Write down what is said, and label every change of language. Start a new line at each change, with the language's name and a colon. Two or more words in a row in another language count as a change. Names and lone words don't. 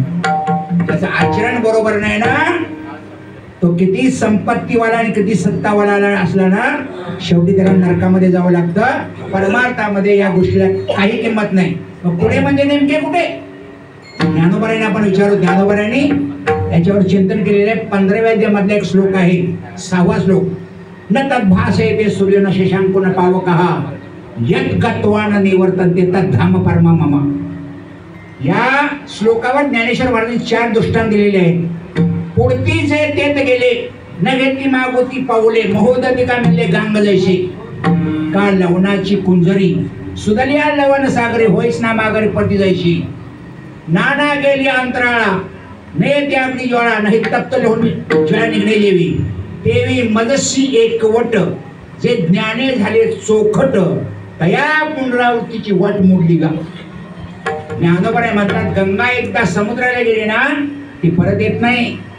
Marathi: त्याचं आचरण बरोबर नाही ना, तो किती संपत्तीवाला आणि किती सत्तावाला असला ना, शेवटी त्याला नरकामध्ये जावं लागतं. परमार्थामध्ये या गोष्टीला काही किंमत नाही. पुढे म्हणजे नेमके कुठे? ज्ञानोबारांनी आपण विचारू. ज्ञानोबारांनी याच्यावर चिंतन केलेलं आहे. 15व्या अध्यायामधला एक श्लोक आहे, 6वा श्लोक.
Sanskrit: न तद्भासयते सूर्य न शशांको न पावकः यत् गत्वा न निवर्तन्ते तद्धाम परमा मम.
Marathi: या श्लोकावर ज्ञानेश्वर महाराजांनी 4 दृष्टांत दिलेले आहेत. पुढती जे तेत गेले, न घेतली मागोती पाऊले, महोदती का मिळले गांग जैसे. का लवणाची कुंजरी सुदलिया लवण सागरे, होईस ना मागरे पटी जैशी. नाना गेली अंतराळा, ने त्यागली ज्वाळा, नाही तप्त लोहून ज्वाळा निघणे जेवी. देवी मजसी एकवट, जे ज्ञाने झाले चोखट, तया पुनरावृत्तीची वट मोडली गा. ज्ञानोबा म्हणतात, गंगा एकदा समुद्राला गेली ना, ती परत येत नाही.